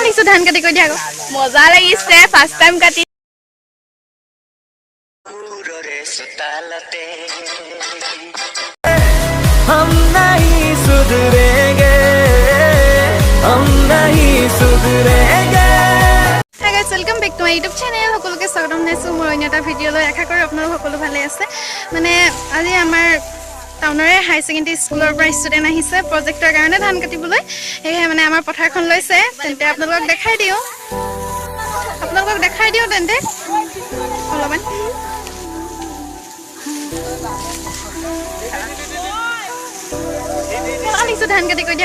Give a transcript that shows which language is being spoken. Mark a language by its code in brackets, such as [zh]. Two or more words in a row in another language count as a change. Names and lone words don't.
[as] লাগিছে ধান কাটি কৈ দিয়া মজা লাগিছে [en] first time [as] কাটি [hi] हम नहीं सुधरेंगे हम नहीं सुधरेंगे [en] Hi guys, welcome back to my YouTube channel. [as] সকলোকে স্বাগতম জনাইছো মোৰ অন্য এটা ভিডিঅ'লৈ আশা কৰোঁ আপোনালোক সকলো ভালে আছে মানে আজি আমাৰ টাউনৰে [en] high secondary school [as] পৰা ষ্টুডেন্ট আহিছে প্ৰজেক্টৰ কাৰণে ধান কাটিবলৈ সেয়ে মানে আমাৰ পথাৰখন লৈছে তেন্তে আপোনালোকক দেখাই দিও তেন্তে অলপমান লাগিছে ধান কাটি কৈ দিয়া